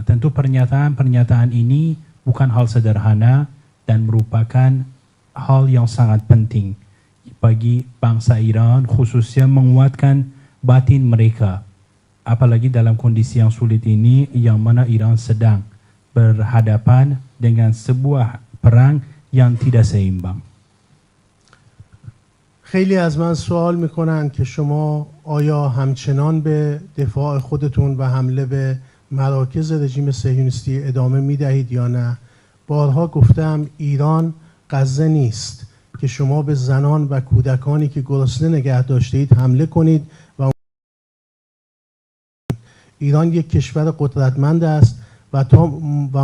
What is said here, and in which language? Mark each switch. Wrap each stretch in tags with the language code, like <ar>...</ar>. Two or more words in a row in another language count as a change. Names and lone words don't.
<id>Tentu pernyataan ini bukan hal sederhana dan merupakan hal yang sangat penting bagi bangsa Iran, khususnya menguatkan batin mereka. Apalagi dalam kondisi yang sulit ini, yang mana Iran sedang berhadapan dengan sebuah perang yang tidak seimbang.</id> <fa>خیلی از من سوال میکنن که شما آیا همچنان به دفاع خودتون و حمله به مراکز رژیم صهیونیستی ادامه میدهید یا نه؟ بارها گفتم ایران غزه نیست که شما به زنان و کودکانی که گرسنه نگه داشته اید حمله کنید و ایران یک کشور قدرتمند است و</fa>